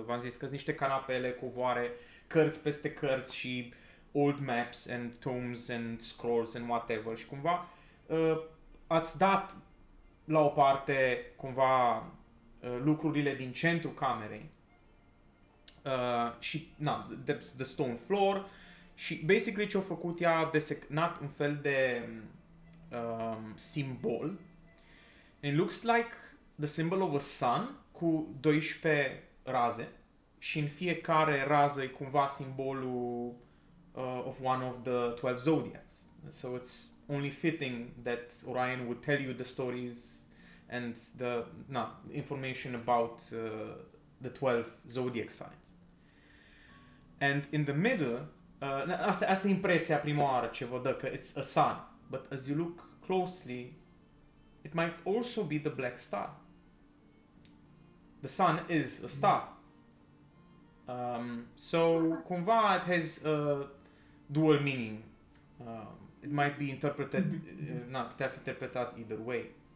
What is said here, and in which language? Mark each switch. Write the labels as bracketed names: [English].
[Romanian] V-am zis că sunt niște canapele, covoare, cărți peste cărți și [English] old maps and tomes and scrolls and whatever. [Romanian] Și cumva ați dat la o parte cumva lucrurile din centrul camerei. Și, [English] the stone floor. [Romanian] Și, basically, ce-a făcut ea, a desemnat un fel de simbol. [English] It looks like the symbol of a sun [Romanian] cu 12 raze. Și în fiecare rază e cumva simbolul [English] of one of the 12 zodiacs. So it's only fitting that Orion would tell you the stories and the information about the 12 zodiac signs. And in the middle, [Romanian] asta e impresia prima oară ce vă dă, că [English] it's a sun. But as you look closely, it might also be the black star. The sun is a star. So, cumva it has a dual meaning. It might be interpreted, [Romanian] putea fi interpretat [English] either way.